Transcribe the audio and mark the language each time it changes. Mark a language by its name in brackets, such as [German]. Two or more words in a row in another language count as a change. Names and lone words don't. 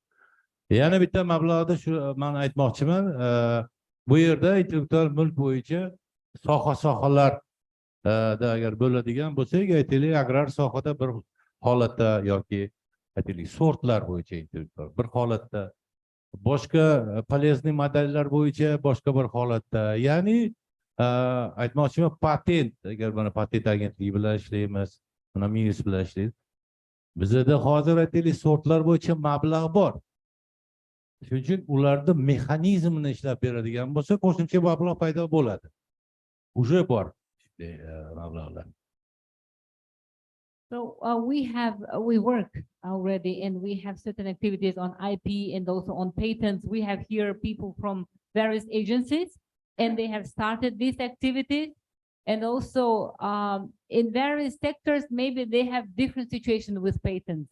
[Uzbek] Yana bitta mablag'da shu men aytmoqchiman, bu yerda intellektual mulk bo'yicha sohalar da agar bo'ladigan bo'lsak, aytaylik, agrar sohada bir holatda yoki aytaylik sortlar bo'yicha intellektual bir holatda, boshqa полезный modellar bo'yicha boshqa bir holatda, ya'ni aytmoqchiman, patent, agar mana patent agentligi bilan ishlaymiz, mana MIS bilan ishlaymiz. Bizda hozir aytaylik sortlar bo'yicha mablag' bor. Shuning uchun ularda mexanizmini ishlab beradigan bo'lsa, qo'shimcha mablag' paydo bo'ladi. Уже bor mablag'lar. [English] So we work already and we have certain activities on IP and also on patents. We have here people from various agencies and they have started these activities. And also in various sectors, maybe they have different situations with patents.